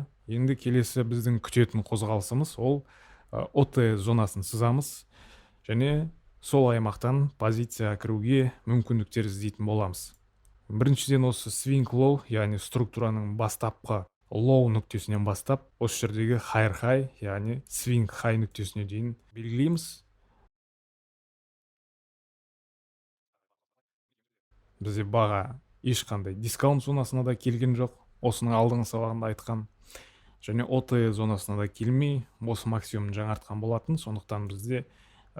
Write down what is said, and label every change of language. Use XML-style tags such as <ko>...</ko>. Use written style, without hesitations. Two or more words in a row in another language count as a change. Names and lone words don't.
<kk>Енді келесі біздің күтетін қозғалысымыз ол ОТ зонасын сызамыз, және сол аймақтан позицияға кіруге мүмкіндіктер іздейтін боламыз. Біріншіден осы</kk> <en>swing low,</en> <kk>яғни структураның бастапқы low нүктесінен бастап, осы жердегі</kk> <en>higher high,</en> <kk>яғни</kk> <en>swing high</en> <kk>нүктесіне дейін белгілейміз. Бізде баға ешқандай дискаунт зонасына да келген жоқ, осының алдыңғы сабағында айтқан, және ОТ зонасына да келмей, осы максимумын жаңартқан болатын.</kk>